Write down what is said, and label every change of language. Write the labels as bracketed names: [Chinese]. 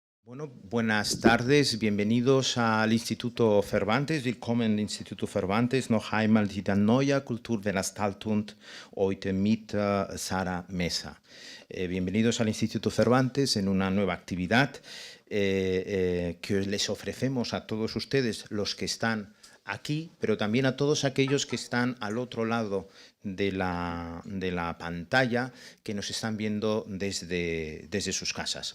[Spanish] Bueno, buenas tardes, bienvenidos al Instituto Cervantes. [German] Willkommen im Instituto Cervantes, noch einmal die neue Kulturveranstaltung heute mit Sara Mesa. [Spanish] Bienvenidos al Instituto Cervantes en una nueva actividad que les ofrecemos a todos ustedes, los que están aquí, pero también a todos aquellos que están al otro lado de la pantalla, que nos están viendo desde sus casas.